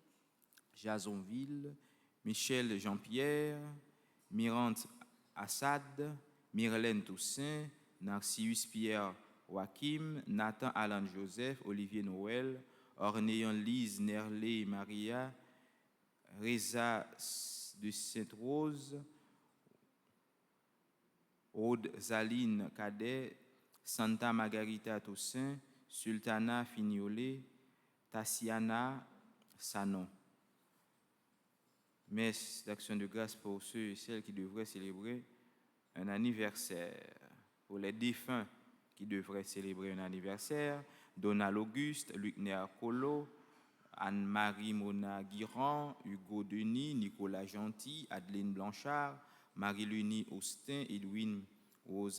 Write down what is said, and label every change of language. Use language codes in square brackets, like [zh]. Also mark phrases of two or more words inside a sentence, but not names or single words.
[fr] Michel Jean-Pierre, Mirante Assad, Myrlène Toussaint, Narcius Pierre Joachim, Nathan Alan Joseph, Olivier Noël, Ornéan Lise Nerlé Maria, Reza de Sainte-Rose, Aude Zaline Cadet, Santa Margarita Toussaint, Sultana Fignolet, Tassiana Sanon. Messe d'action de grâce pour ceux et celles qui devraient célébrer un anniversaire. Pour les défunts qui devraient célébrer un anniversaire, Donald Auguste, Luc Néa Colo, Anne-Marie Mona Guirand, Hugo Denis, Nicolas Gentil, Adeline Blanchard, Marie-Lunie Austin, Edwin Rose